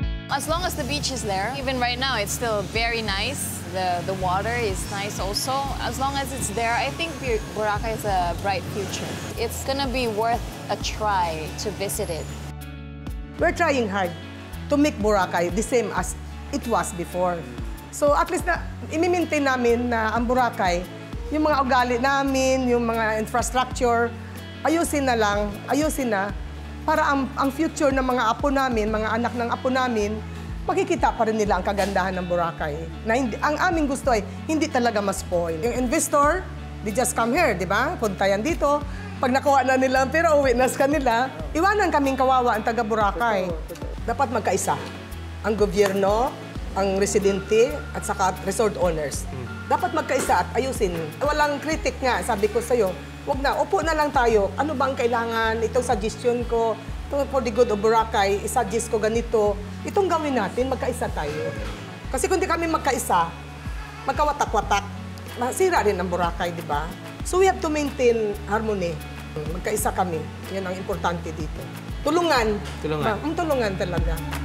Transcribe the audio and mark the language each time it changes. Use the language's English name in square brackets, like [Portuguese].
[English] As long as the beach is there, even right now, it's still very nice. The water is nice also. As long as it's there, I think Boracay is a bright future. It's gonna be worth a try to visit it. We're trying hard to make Boracay the same as it was before. [Filipino] So at least na i-maintain namin na ang Boracay, yung mga ugali namin, yung mga infrastructure, ayusin na para ang future ng mga apo namin, mga anak ng apo namin, makikita pa rin nila ang kagandahan ng Boracay. Na ang aming gusto ay hindi talaga ma-spoil. Yung investor, [English] they just come here, [Filipino] di ba? Punta yan dito. Pag nakuha na nila ang pera, uwi na sa kanila, iwanan kaming kawawa ang taga Boracay. Dapat magkaisa. Ang gobyerno, ang residente, at saka resort owners. Dapat magkaisa at ayusin. Walang critic nga, sabi ko sa'yo. Wag na, upo na lang tayo. Ano ba ang kailangan? Itong suggestion ko, ito [English] for the good of Boracay, [Filipino] isuggest ko ganito. Itong gawin natin, magkaisa tayo. Kasi kung di kami magkaisa, magkawatak-watak, masira rin ang Boracay, di ba? [English] So we have to maintain harmony. [Filipino] Magkaisa kami. Yan ang importante dito. Tulungan. Tulungan talaga.